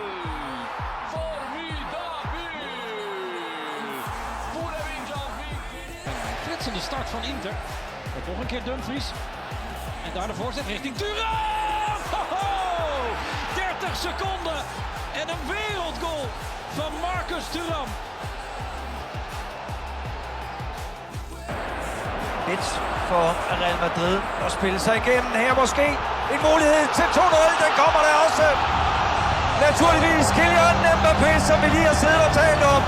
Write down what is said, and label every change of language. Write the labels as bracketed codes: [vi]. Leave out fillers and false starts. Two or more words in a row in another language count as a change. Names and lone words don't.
[ro] Formidabil! Pune mingea în vic! [nl] Flitsende start van Inter. Met nog een keer Dumfries. En daar de voorzet richting Thuram! Ho-ho! 30 seconden en een wereldgoal van Marcus Thuram. [da] Et for Real Madrid at spille sig igennem her måske. En mulighed til 2-0, den kommer der også. Naturligvis Kylian Mbappé, som vi lige har siddet og talt om.